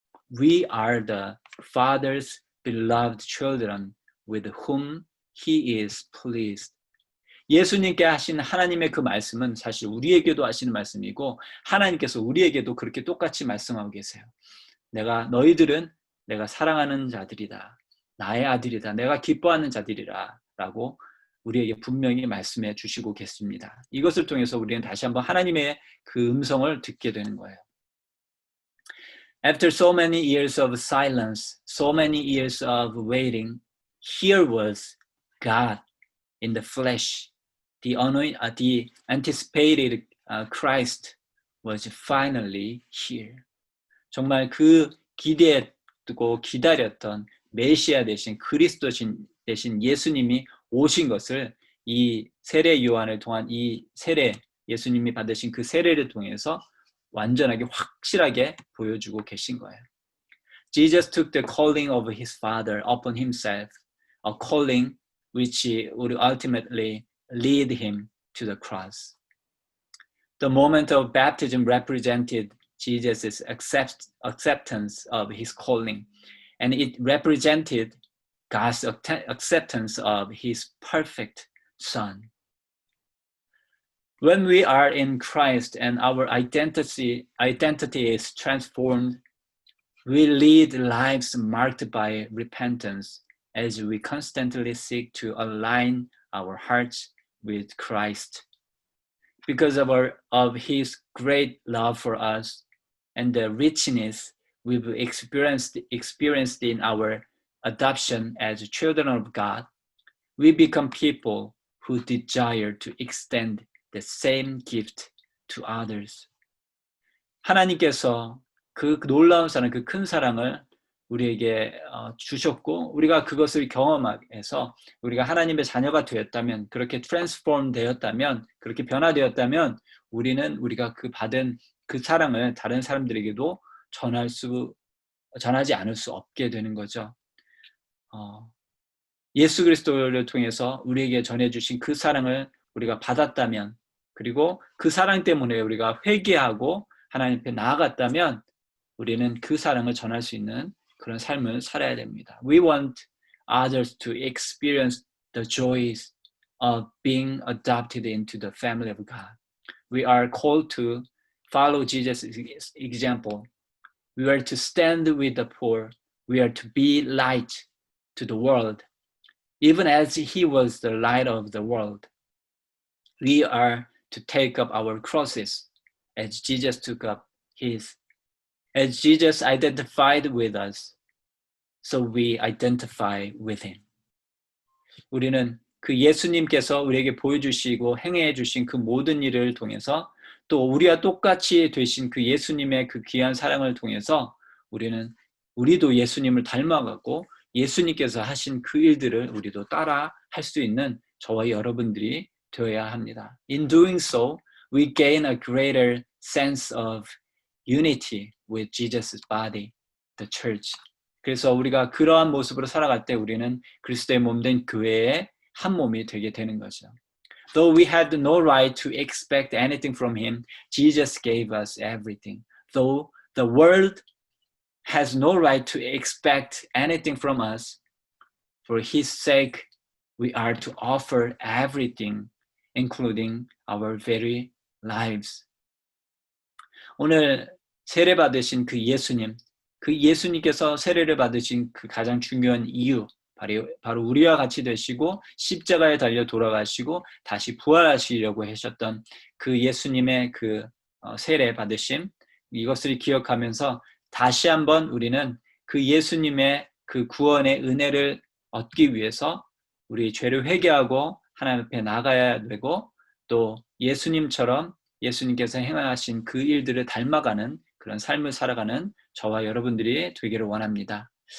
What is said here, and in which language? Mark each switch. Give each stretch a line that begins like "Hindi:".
English: We are the Father's beloved children with whom he is pleased.
Korean: 예수님께 하신 하나님의 그 말씀은 사실 우리에게도 하시는 말씀이고 하나님께서 우리에게도 그렇게 똑같이 말씀하고 계세요. 너희들은 내가 사랑하는 자들이다. 나의 아들이다. 내가 기뻐하는 자들이라 라고 우리에게 분명히 말씀해 주시고 계십니다. 이것을 통해서 우리는 다시 한번 하나님의 그 음성을 듣게 되는 거예요.
English: After so many years of silence, so many years of waiting, here was God in the flesh. The anticipated Christ was finally here.
Korean: 정말 그 기대했고 기다렸던 메시아 되신 그리스도 되신 예수님이 오신 것을 이 세례 요한을 통한 이 세례, 예수님이 받으신 그 세례를 통해서 완전하게 확실하게 보여주고 계신 거예요.
English: Jesus took the calling of his Father upon himself, a calling which would ultimately lead him to the cross. The moment of baptism represented Jesus' acceptance of his calling, and it represented God's acceptance of his perfect Son. When we are in Christ and our identity is transformed, we lead lives marked by repentance as we constantly seek to align our hearts with Christ. Because of his great love for us and the richness we've experienced in our adoption as children of God, we become people who desire to extend the same gift to others.
Korean: 하나님께서 그 놀라운 사랑, 그 큰 사랑을 우리에게 주셨고 우리가 그것을 경험해서 우리가 하나님의 자녀가 되었다면, 그렇게 트랜스폼 되었다면, 그렇게 변화되었다면 우리는 우리가 그 받은 그 사랑을 다른 사람들에게도 전하지 않을 수 없게 되는 거죠. 예수 그리스도를 통해서 우리에게 전해주신 그 사랑을 우리가 받았다면, 그리고 그 사랑 때문에 우리가 회개하고 하나님 앞에 나아갔다면 우리는 그 사랑을 전할 수 있는 그런 삶을 살아야 됩니다.
English: We want others to experience the joys of being adopted into the family of God. We are called to follow Jesus' example. We are to stand with the poor. We are to be light to the world, even as he was the light of the world. We are to take up our crosses as Jesus took up his. As Jesus identified with us, so we identify with him.
Korean: 우리는 그 예수님께서 우리에게 보여주시고 행해 주신 그 모든 일을 통해서, 또 우리와 똑같이 되신 그 예수님의 그 귀한 사랑을 통해서 우리도 예수님을 닮아가고 예수님께서 하신 그 일들을 우리도 따라 할 수 있는 저와 여러분들이 되어야 합니다.
English: In doing so, we gain a greater sense of unity with Jesus' body, the church.
Korean: 그래서 우리가 그러한 모습으로 살아갈 때 우리는 그리스도의 몸된 교회의 한 몸이 되게 되는 거죠.
English: Though we had no right to expect anything from him, Jesus gave us everything. Though the world has no right to expect anything from us, for his sake we are to offer everything, including our very lives.
Korean: 오늘 세례 받으신 그 예수님께서 세례를 받으신 그 가장 중요한 이유, 바로 우리와 같이 되시고 십자가에 달려 돌아가시고 다시 부활하시려고 하셨던 그 예수님의 그 세례 받으심, 이것을 기억하면서 다시 한번 우리는 그 예수님의 그 구원의 은혜를 얻기 위해서 우리 죄를 회개하고 하나님 앞에 나가야 되고, 또 예수님처럼 예수님께서 행하신 그 일들을 닮아가는 그런 삶을 살아가는 저와 여러분들이 되기를 원합니다.